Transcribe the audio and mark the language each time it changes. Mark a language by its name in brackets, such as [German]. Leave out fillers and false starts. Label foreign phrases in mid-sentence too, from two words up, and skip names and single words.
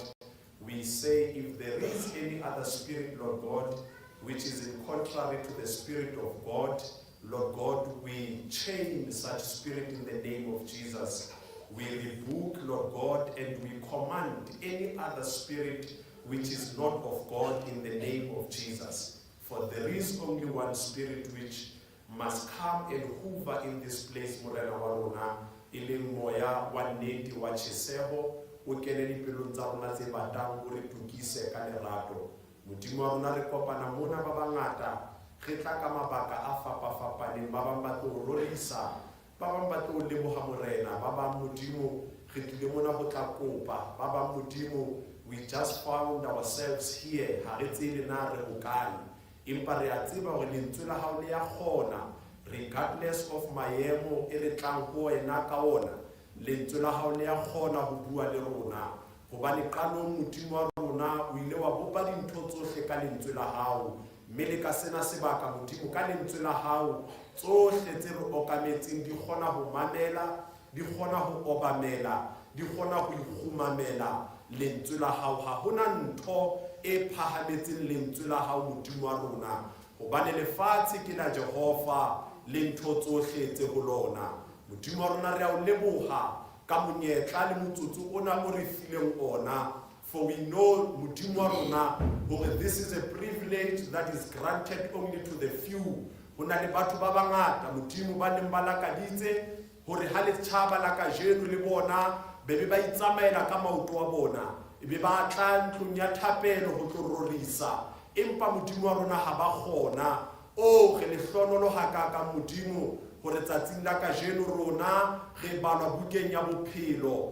[English] We say if there is any other spirit, Lord God, which is in contrary to the Spirit of God, Lord God, we chain such spirit in the name of Jesus. We rebuke, Lord God, and we command any other spirit which is not of God in the name of Jesus. For there is only one spirit which must come and hover in this place, [Southern Sotho] Morena wa rona, e leng moya wa nnete wa tjheseho, o kene dipelong tsa rona tse batang o re tukise ka lerato. Modimo wa rona re kopana mona ba bangata, re tla ka mabaka a fapa-fapaneng, ba bang ba tlo rorisa, ba bang ba tlo leboha morena, ba bang Modimo re tlile mona go tla kopa, ba bang Modimo [English] we just found ourselves here, [Southern Sotho] ha re tsebe na re hokae, empa re a tseba hore lentswe la hao le ya kgona, [English] regardless of [Southern Sotho] maemo e re tlang ho wena ka ona, lentswe la hao le ya kgona ho bua le rona, hobane qalong Modimo wa rona o ile wa bopa dintho tsohle ka lentswe la hao, mme le ka sena sebaka Modimo ka lentswe la hao tsohle tse re okametseng di kgona ho mamela, di kgona ho obamela, di kgona go ikgumamela lentswe la hao. Ha hona ntho e phahametseng lentswe la hao Modimo wa rona, hobane lefatshe ke la Jehova le ntho tsohle tse ho lona. Modimo wa rona re a o leboha ka monyetla le motsotso ona o re fileng ona, [English] for we know [Southern Sotho] Modimo wa rona hore [English] this is a privilege that is granted only to the few. [Southern Sotho] Hona le batho ba bangata Modimo ba neng ba lakaditse hore ha le tshaba la kajeno le bona be ba itsamaela ka maoto a bona, ebe ba tla ntlong ya thapelo ho tlo rorisa, empa Modimo wa rona ha ba kgona. O re le hlonolo hakaka Modimo hore tsatsing la kajeno rona re balwa bukeng ya bophelo.